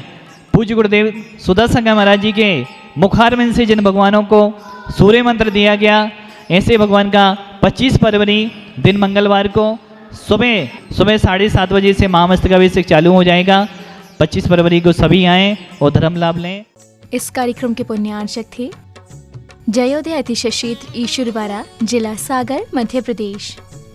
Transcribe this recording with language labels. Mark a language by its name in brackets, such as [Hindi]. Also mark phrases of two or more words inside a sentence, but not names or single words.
[Hindi] पूज्य गुरुदेव सुदर्शन महाराज जी के मुखारविंद से जिन भगवानों को सूर्य मंत्र दिया गया, ऐसे भगवान का 25 फरवरी दिन मंगलवार को सुबह 7:30 बजे से महामस्तक अभिषेक चालू हो जाएगा। 25 फरवरी को सभी आएँ और धर्म लाभ लें। इस कार्यक्रम के पुण्यार्चक थे जयोदय अतिशय क्षेत्र ईश्वरवाड़ा, जिला सागर, मध्य प्रदेश।